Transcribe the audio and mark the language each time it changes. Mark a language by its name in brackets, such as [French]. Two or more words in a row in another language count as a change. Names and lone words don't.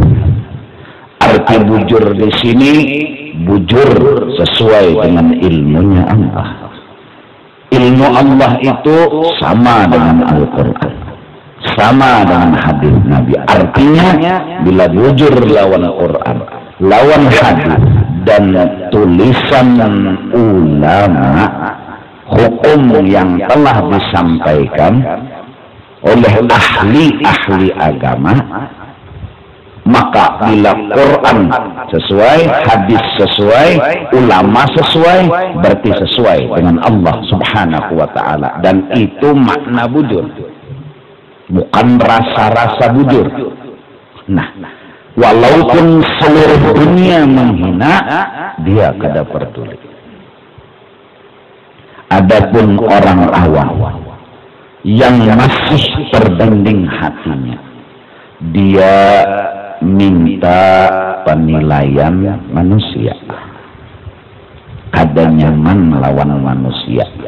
[Indonesian] Arti bujur di sini bujur sesuai dengan ilmunya Allah. Ilmu Allah itu sama dengan Al-Quran, sama dengan hadis Nabi. Artinya bila bujur lawan Quran, lawan hadis dan tulisan ulama, hukum yang telah disampaikan oleh ahli-ahli agama, maka bila Quran sesuai, hadis sesuai, ulama sesuai, berarti sesuai dengan Allah [Arabic] Subhanahu wa ta'ala. [Indonesian] Dan itu makna bujur, bukan rasa-rasa bujur. Nah, walaupun seluruh dunia menghina, dia kada peduli. Adapun orang awam yang masih terdinding hatinya, dia minta penilaian manusia, kada nyaman lawan manusia.